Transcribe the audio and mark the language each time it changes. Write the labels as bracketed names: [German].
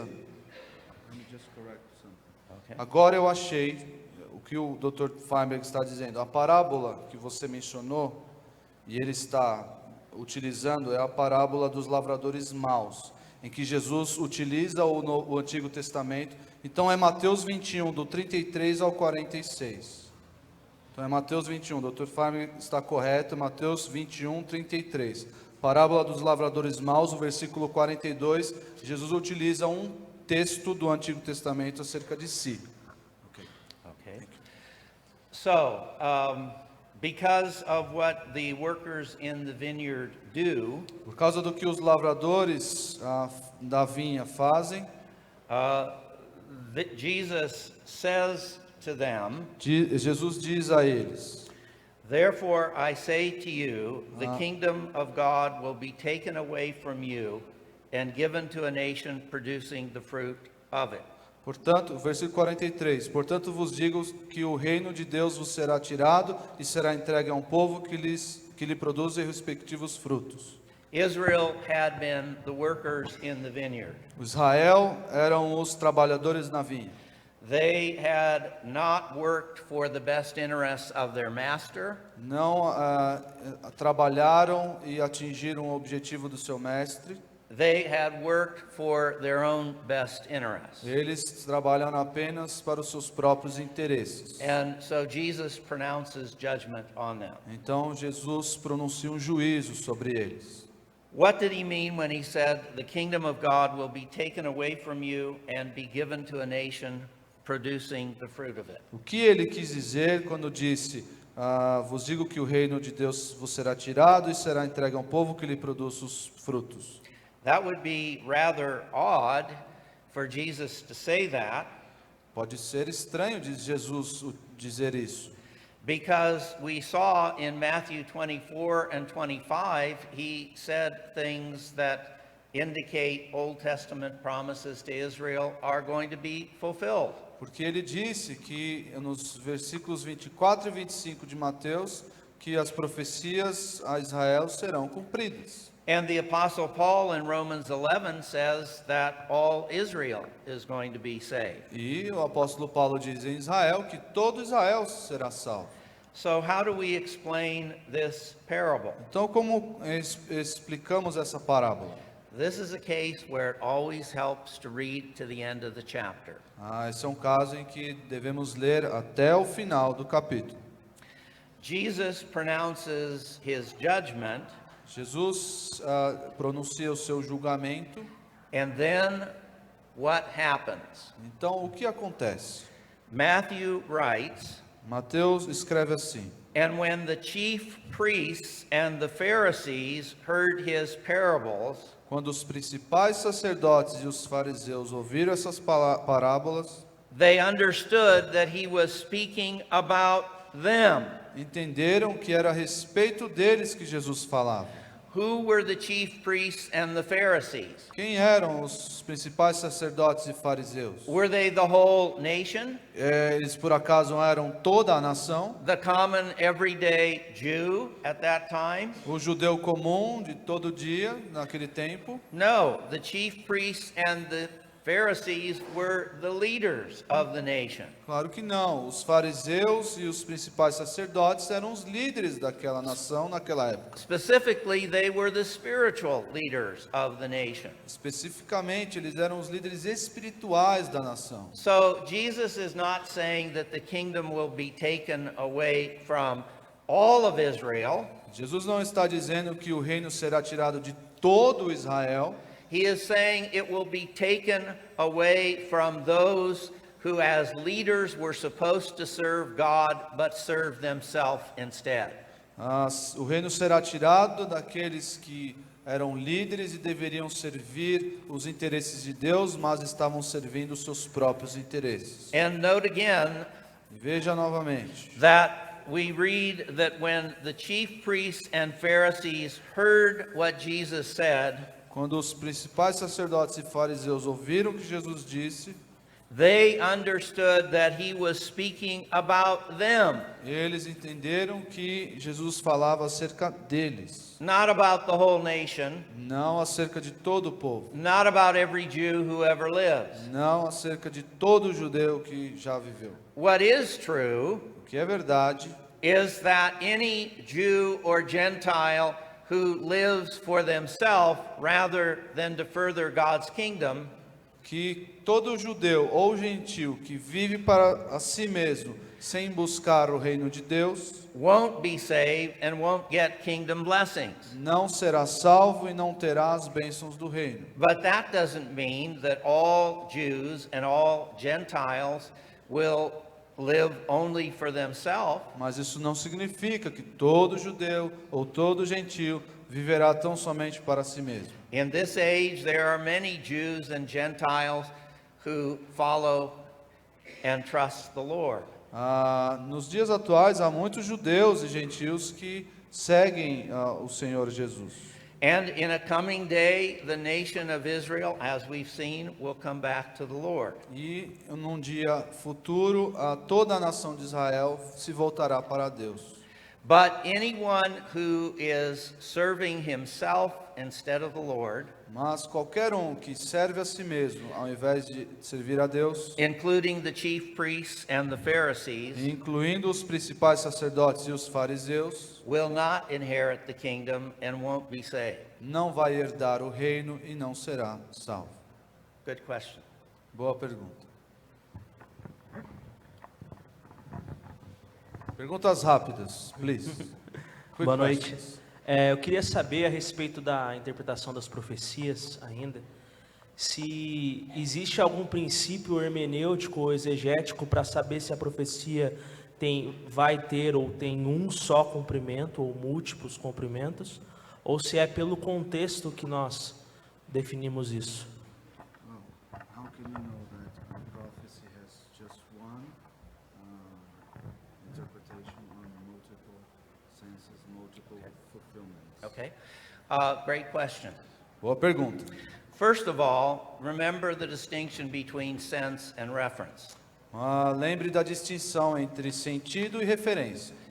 [English] Let me just correct something. Okay. [Portuguese] Agora eu achei o que o Dr. Feinberg está dizendo. A parábola que você mencionou, e ele está utilizando, é a parábola dos lavradores maus, em que Jesus utiliza o Antigo Testamento. Então é Mateus 21, do 33 ao 46. Então é Mateus 21, o Dr. Feinberg está correto, Mateus 21, 33. Parábola dos lavradores maus, o versículo 42, Jesus utiliza um texto do Antigo Testamento acerca de si. [English] Okay. So, because of what the workers in the vineyard do, [Portuguese] Por causa do que os lavradores da vinha fazem, [English] Jesus says to them, [Portuguese] Jesus diz a eles: [English] "Therefore I say to you, the kingdom of God will be taken away from you and given to a nation producing the fruit of it." [Portuguese] Portanto, versículo 43, portanto vos digo que o reino de Deus vos será tirado e será entregue a um povo que lhe produz os respectivos frutos. [English] Israel had been the workers in the vineyard. [Portuguese] Israel eram os trabalhadores na vinha. [English] They had not worked for the best interests of their master. [Portuguese] Não trabalharam e atingiram o objetivo do seu mestre. [English] They had worked for their own best interests. [Portuguese] Eles trabalham apenas para os seus próprios interesses. [English] And so Jesus pronounces judgment on them. [Portuguese] Então Jesus pronuncia um juízo sobre eles. [English] What did he mean when he said, "The kingdom of God will be taken away from you and be given to a nation producing the fruit of it"? [Portuguese] O que ele quis dizer quando disse: vos digo que o reino de Deus vos será tirado e será entregue a um povo que lhe produz os frutos? [English] That would be rather odd for Jesus to say that, [Portuguese] Pode ser estranho de Jesus dizer isso, [English] because we saw in Matthew 24 and 25, he said things that indicate Old Testament promises to Israel are going to be fulfilled. [Portuguese] porque ele disse que nos versículos 24 e 25 de Mateus que as profecias a Israel serão cumpridas. [English] And the Apostle Paul in Romans 11 says that all Israel is going to be saved. [Portuguese] E o apóstolo Paulo diz em Israel que todo Israel será salvo. [English] So how do we explain this parable? [Portuguese] Então, como explicamos essa parábola? [English] This is a case where it always helps to read to the end of the chapter. [Portuguese] Esse é um caso em que devemos ler até o final do capítulo. [English] Jesus pronounces his judgment, [Portuguese] Jesus pronuncia o seu julgamento. [English] and then what happens? [Portuguese] Então, o que acontece? [English] Matthew writes, [Portuguese] Mateus escreve assim: [English] "And when the chief priests and the Pharisees heard his parables, [Portuguese] quando os principais sacerdotes e os fariseus ouviram essas parábolas, [English] they understood that he was speaking about them." [Portuguese] entenderam que era a respeito deles que Jesus falava. [English] Who were the chief priests and the Pharisees? [Portuguese] Quem eram os principais sacerdotes e fariseus? [English] Were they the whole nation? [Portuguese] Eles por acaso eram toda a nação? [English] The common everyday Jew at that time? [Portuguese] O judeu comum de todo dia, naquele tempo? [English] No, the chief priests and the Pharisees were the leaders of the nation. [Portuguese] Claro que não. Os fariseus e os principais sacerdotes eram os líderes daquela nação naquela época. [English] Specifically, they were the spiritual leaders of the nation. [Portuguese] Especificamente, eles eram os líderes espirituais da nação. [English] So Jesus is not saying that the kingdom will be taken away from all of Israel. [Portuguese] Jesus não está dizendo que o reino será tirado de todo Israel. [English] He is saying it will be taken away from those who as leaders were supposed to serve God but serve themselves instead. [Portuguese] O reino será tirado daqueles que eram líderes e deveriam servir os interesses de Deus, mas estavam servindo os seus próprios interesses. [English] And note again [Portuguese] Veja novamente [English] that we read that when the chief priests and Pharisees heard what Jesus said, [Portuguese] quando os principais sacerdotes e fariseus ouviram o que Jesus disse, [English] they understood that he was speaking about them, [Portuguese] eles entenderam que Jesus falava acerca deles, [English] not about the whole nation, [Portuguese] não acerca de todo o povo, [English] not about every Jew who ever lives. [Portuguese] não acerca de todo judeu que já viveu. [English] What is true [Portuguese] O que é verdade [English] is that any Jew or Gentile who lives for themselves rather than to further God's kingdom [Portuguese] que todo judeu ou gentil que vive para a si mesmo sem buscar o reino de Deus [English] won't be saved and won't get kingdom blessings. [Portuguese] não será salvo e não terá as bênçãos do reino. [English] But that doesn't mean that all Jews and all Gentiles will live only for themselves. [Portuguese] Mas isso não significa que todo judeu ou todo gentil viverá tão somente para si mesmo. [English] In this age, there are many Jews and Gentiles who follow and trust the Lord. [Portuguese] Nos dias atuais há muitos judeus e gentios que seguem o Senhor Jesus. [English] And in a coming day, the nation of Israel, as we've seen, will come back to the Lord. [Portuguese] E num dia futuro, toda a nação de Israel se voltará para Deus. [English] But anyone who is serving himself instead of the Lord, [Portuguese] Mas qualquer um que serve a si mesmo, ao invés de servir a Deus, [English] including the chief priests and the Pharisees, [Portuguese] incluindo os principais sacerdotes e os fariseus, [English] will not inherit the kingdom and won't be saved. [Portuguese] não vai herdar o reino e não será salvo. [English] Good question. [Portuguese] Boa pergunta. Perguntas rápidas, [English] please. Quick [Portuguese] Boa noite. [English] questions. [Portuguese] Eu queria saber a respeito da interpretação das profecias ainda, se existe algum princípio hermenêutico ou exegético para saber se a profecia vai ter ou tem um só cumprimento ou múltiplos cumprimentos, ou se é pelo contexto que nós definimos isso. [English] How can you know that a prophecy has just one interpretation on multiple senses, multiple fulfillments? Okay. Great question. [Portuguese] Boa pergunta. [English] First of all, remember the distinction between sense and reference. [Portuguese] Lembre da distinção entre sentido e referência.